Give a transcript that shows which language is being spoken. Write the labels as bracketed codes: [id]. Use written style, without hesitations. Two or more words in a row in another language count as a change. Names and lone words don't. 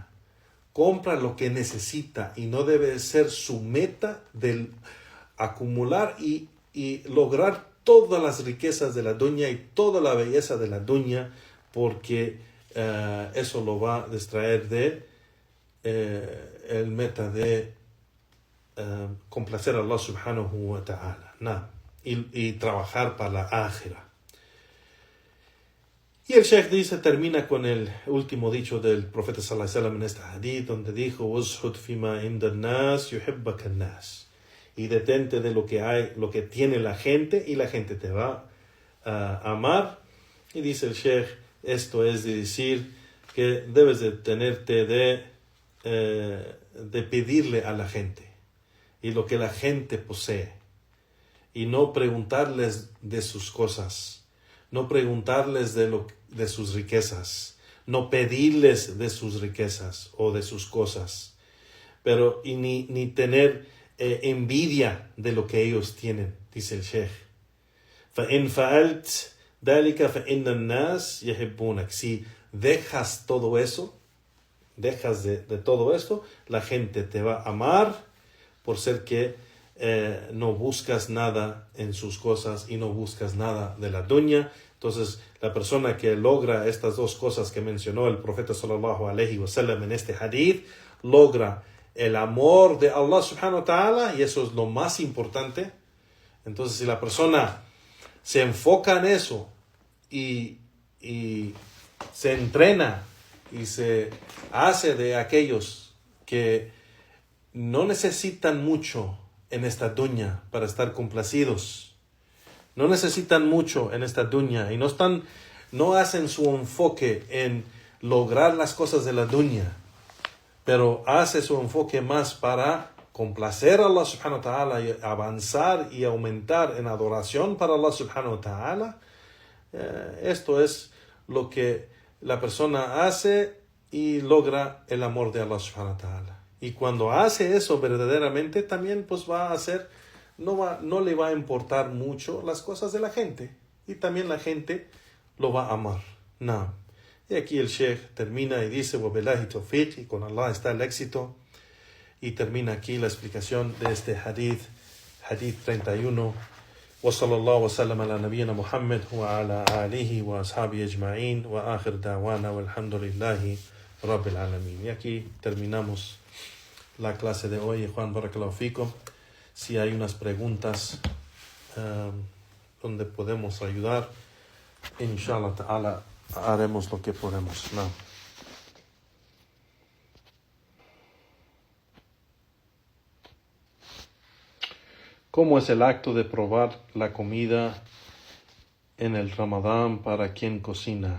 [es] Compra lo que necesita y no debe ser su meta del acumular y lograr todas las riquezas de la dunya y toda la belleza de la dunya, porque eso lo va a distraer de el meta de complacer a [ar] الله سبحانه وتعالى [es] y trabajar para la ákhira. Y el Sheikh termina con el último dicho del profeta [ar] صلى الله عليه وسلم [es] en este hadith, donde dijo: [ar] "وازهد فيما عند الناس يحبك الناس", [es] y detente de lo que tiene la gente, y la gente te va a amar. Y dice el Sheikh, esto es de decir que debes de tenerte de pedirle a la gente y lo que la gente posee, y no preguntarles de sus cosas, no preguntarles de sus riquezas, no pedirles de sus riquezas o de sus cosas, pero ni tener envidia de lo que ellos tienen, dice el Sheikh. [ar] فَإِنْ فَعَلْتَ ذَلِكَ فَإِنَّ النَّاسِ يَحِبُّونَكَ. [es] Si dejas todo eso, dejas de todo esto, la gente te va a amar por ser que no buscas nada en sus cosas y no buscas nada de la dunya. Entonces, la persona que logra estas dos cosas que mencionó el profeta [ar] صلى الله عليه وسلم [es] en este hadith, logra el amor de [ar] الله سبحانه وتعالى, [es] y eso es lo más importante. Entonces, si la persona se enfoca en eso y se entrena y se hace de aquellos que no necesitan mucho en esta dunya para estar complacidos, no necesitan mucho en esta dunya y no hacen su enfoque en lograr las cosas de la dunya, pero hace su enfoque más para complacer a [ar] الله سبحانه وتعالى [es] y avanzar y aumentar en adoración para [ar] الله سبحانه وتعالى. [es] Esto es lo que la persona hace y logra el amor de [ar] الله سبحانه وتعالى. [es] Y cuando hace eso verdaderamente, también pues va a hacer, no le va a importar mucho las cosas de la gente, y también la gente lo va a amar. No. Y aquí el Sheikh termina y dice: [ar] "وبالله التوفيق", [es] y con Allah está el éxito. Y termina aquí la explicación de este hadith 31. [ar] وصلى الله وسلم على نبينا محمد وعلى آله وأصحابه أجمعين وآخر دعوانا الحمد لله رب العالمين. [es] Y aquí terminamos la clase de hoy. Juan, [ar] بارك الله فيكم. [es] Si hay unas preguntas donde podemos ayudar, [ar] إن شاء الله تعالى [es] haremos lo que podemos. No. ¿Cómo es el acto de probar la comida en el Ramadán para quien cocina?